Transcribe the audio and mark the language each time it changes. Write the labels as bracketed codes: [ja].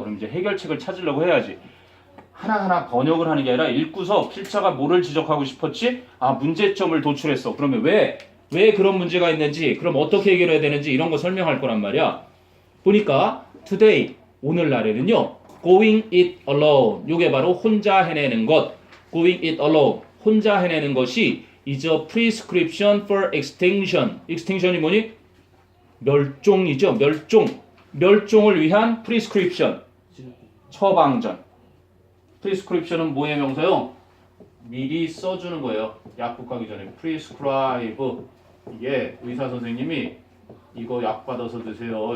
[ko] 그럼 이제 해결책을 찾으려고 해야지. 하나하나 번역을 하는 게 아니라 읽고서 필자가 뭐를 지적하고 싶었지? 문제점을 도출했어. 그러면 왜 그런 문제가 있는지 그럼 어떻게 해결해야 되는지 이런 거 설명할 거란 말이야. 보니까 [en] today [ko] 오늘날에는요. [en] going it alone [ko] 요게 바로 혼자 해내는 것 [en] going it alone [ko] 혼자 해내는 것이 [en] is a prescription for extinction. [ko] extinction이 뭐니? 멸종이죠. 멸종을 위한 prescription. 처방전. prescription은 뭐의 명사요? 미리 써주는 거예요. 약국 가기 전에 prescribe. 이게 의사 선생님이 이거 약 받아서 드세요.